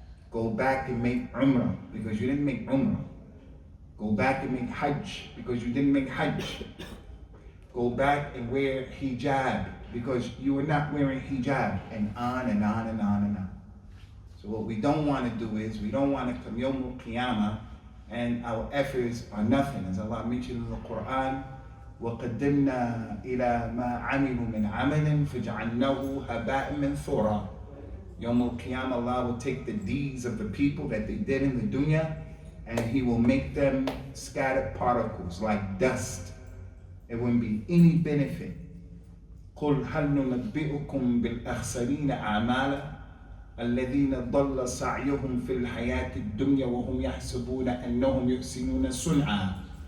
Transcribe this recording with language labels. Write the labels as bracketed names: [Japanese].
[English] Go back and make umrah because you didn't make umrah. Go back and make hajj because you didn't make hajj. Go back and wear hijab because you were not wearing hijab, and on and on and on and on. So what we don't want to do is, we don't want to come Yawm al-Qiyamah and our efforts are nothing. As Allah mentioned in the Quran, [Arabic] وَقَدِّمْنَا إِلَى مَا عَمِلُوا مِنْ عَمَلٍ فَجَعَلْنَاهُ هَبَاءً مَنْثُورًا. [English] Yawm al-Qiyamah, Allah will take the deeds of the people that they did in the dunya, and He will make them scattered particles like dust. It wouldn't be any benefit. [Arabic] قُلْ هَلْ نُنَبِّئُكُمْ بِالْأَخْسَرِينَ أَعْمَالًا الَّذِينَ ضَلَّ سَعْيُهُمْ فِي الْحَيَاةِ الدُّنْيَا وَهُمْ يَحْسَبُونَ أَنَّهُمْ يُحْسِنُونَ صُنْعًا.